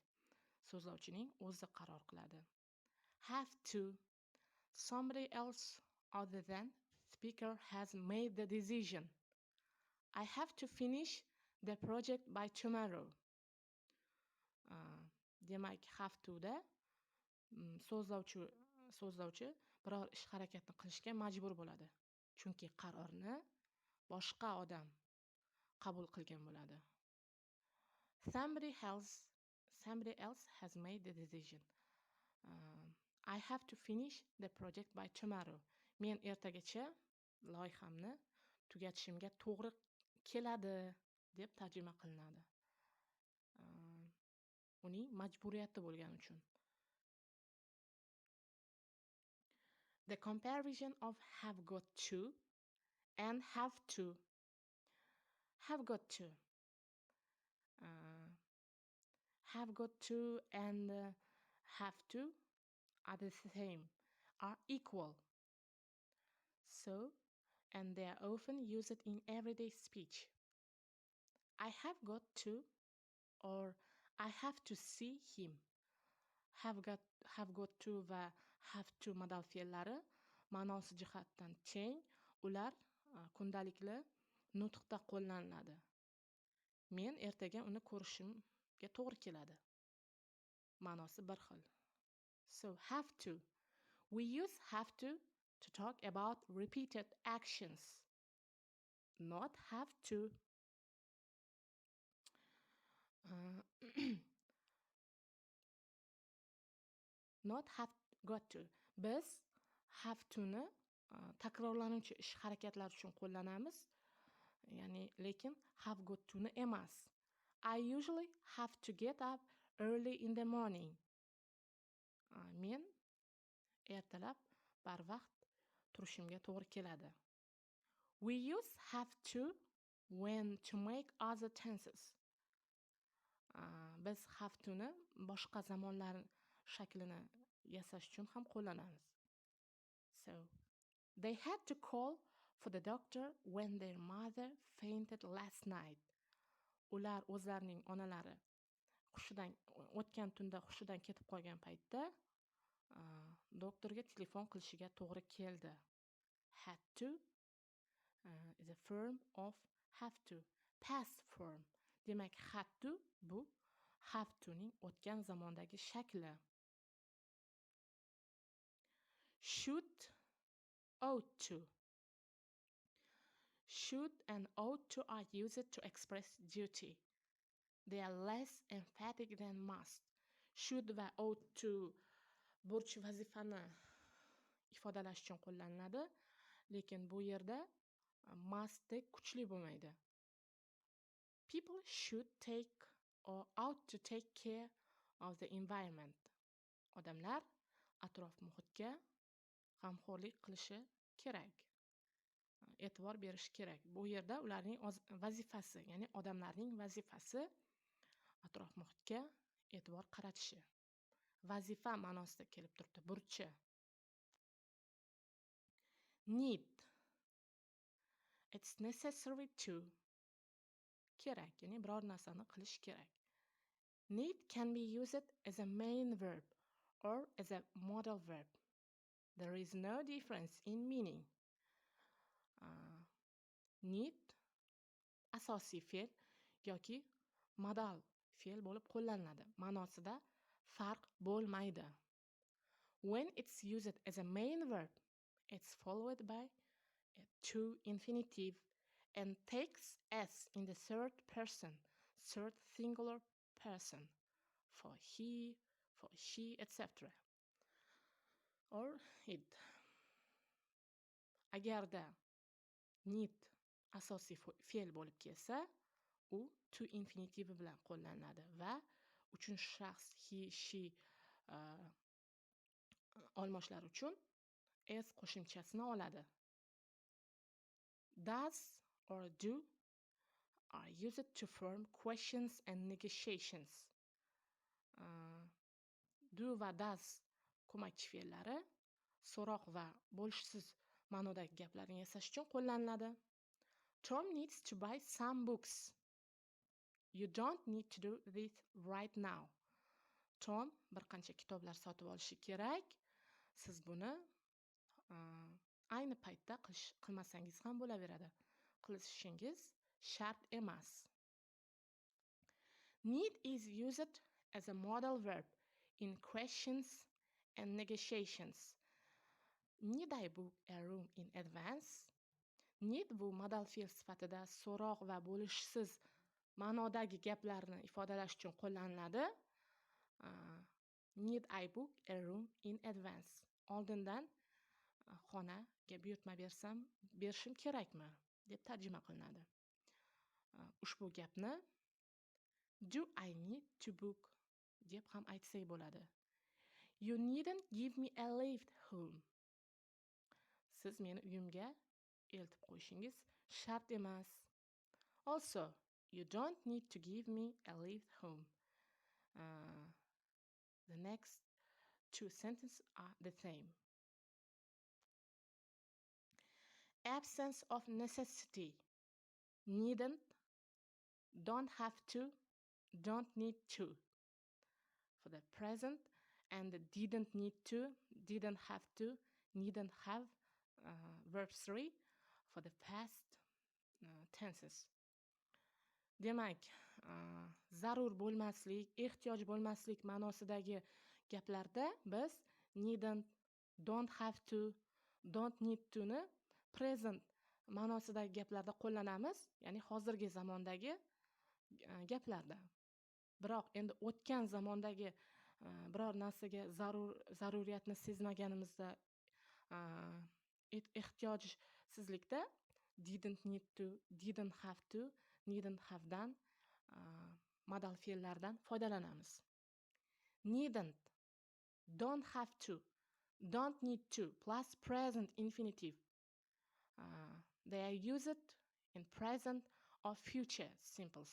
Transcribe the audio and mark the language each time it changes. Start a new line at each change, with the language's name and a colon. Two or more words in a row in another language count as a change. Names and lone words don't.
Uzbek: So'zlovchining o'zi qaror qiladi.
English: Have to. Somebody else other than speaker has made the decision. I have to finish the project by tomorrow.
Uzbek: Demak,
English: have to
Uzbek: da so'zlovchi biror ish harakatni qilishga majbur bo'ladi. Chunki qarorni boshqa odam qabul qilgan bo'ladi.
English: Somebody else has made the decision. I have to finish the project by tomorrow.
Uzbek: Men ertagacha loyihamni tugatishimga to'g'ri keladi deb tarjima qilinadi. Uning majburiyati bo'lgani uchun.
English: The comparison of have got to and have to. Have got to. Have got to and have to are the same, are equal. So, and they are often used in everyday speech. I have got to or I have to see him. Have got to
Uzbek: va
English: have to
Uzbek: modal fe'llari ma'nosi jihatdan teng, ular kundalikli nutqda qo'llaniladi. Men ertaga uni ko'rishimga to'g'ri keladi. Ma'nosi bir xil.
English: So have to. We use have to talk about repeated actions. Not have to. Not have got to.
Uzbek: Biz
English: have to'ni
Uzbek: takrorlanuvchi ish harakatlar uchun qo'llanamiz. Ya'ni lekin
English: have got to'ni
Uzbek: emas.
English: I usually have to get up early in the morning.
Uzbek: Men ertalab barvaqt turishimga to'g'ri keladi.
English: We use have to when to make other tenses.
Uzbek: Biz
English: have to'ni
Uzbek: boshqa zamonlar shaklini yasash uchun ham qo'llanamiz.
English: So, they had to call for the doctor when their mother fainted last night.
Uzbek: Ular o'zlarining onalari o'tgan tunda hushidan ketib qolgan paytda doktorga telefon qilishiga to'g'ri keldi.
English: Had to is a form of have to. Past form.
Uzbek: Demak,
English: had to
Uzbek: bu
English: have to'ning
Uzbek: o'tgan zamondagi shakli.
English: Should, ought to. Should and ought to are used to express duty. They are less emphatic than must.
Uzbek: Should va
English: ought to
Uzbek: burch vazifani ifodalash uchun qo'llaniladi, lekin bu yerda mustdek kuchli bo'lmaydi.
English: People should take or ought to take care of the environment.
Uzbek: Odamlar atrof muhitga g'amxo'rlik qilishi kerak. E'tibor berish kerak. Bu yerda ularning vazifasi, ya'ni odamlarning vazifasi atrof muhitga e'tibor qaratishi. Vazifa ma'nosida kelib turibdi, burchi.
English: Need. It's necessary to.
Uzbek: Kerak, ya'ni biror narsani qilish kerak.
English: Need can be used as a main verb or as a modal verb. There is no difference in meaning.
Uzbek: Need asosiy fe'l yoki modal fe'l bo'lib qo'llaniladi. Ma'nosida farq bo'lmaydi.
English: When it's used as a main verb, it's followed by a to infinitive and takes s in the third person, third singular person, for he, for she, etc. or it.
Uzbek: Agarda need asosiy fe'l bo'lib kelsa, u
English: to infinitive
Uzbek: bilan qo'llaniladi va uchinchi shaxs
English: he, she
Uzbek: olmoshlar uchun s qo'shimchasini oladi.
English: Does or do are used to form questions and negotiations.
Uzbek: Do va does ko'makchi fe'llari so'roq va bo'lishsiz ma'nodagi gaplarni yasash uchun qo'llaniladi.
English: Tom needs to buy some books. You don't need to do this right now.
Uzbek: Tom bir qancha kitoblar sotib olishi kerak. Siz buni ayni paytda qilmasangiz ham bo'laveradi. Qilishingiz shart emas.
English: Need is used as a modal verb in questions and negotiations. Need I book a room in advance?
Uzbek: Need bu modal fe'l sifatida so'roq va bo'lishsiz ma'nodagi gaplarni ifodalash uchun qo'llaniladi.
English: Need I book a room in advance?
Uzbek: Oldindan xonaga buyurtma berishim kerakmi deb tarjima qilinadi. Ushbu gapni
English: do I need to book
Uzbek: deb ham aytsak bo'ladi.
English: You needn't give me a lift home.
Uzbek: Siz meni uyimga eltib qo'yishingiz shart emas.
English: Also, you don't need to give me a lift home. The next two sentences are the same. Absence of necessity. Needn't, don't have to, don't need to. For the present, and didn't need to, didn't have to, needn't have, verb 3 for the past tenses.
Uzbek: Demak, zarur bo'lmaslik, ehtiyoj bo'lmaslik ma'nosidagi gaplarda biz
English: needn't, don't have to, don't need to
Uzbek: ni present ma'nosidagi gaplarda qo'llanamiz, ya'ni hozirgi zamondagi gaplarda. Biroq endi o'tgan zamondagi biror narsaga zaruriyatni sezmaganimizda, ehtiyojsizlikda
English: didn't need to, didn't have to, needn't have
Uzbek: dan modal fe'llardan foydalanamiz.
English: Needn't, don't have to, don't need to plus present infinitive. They are used in present or future simples.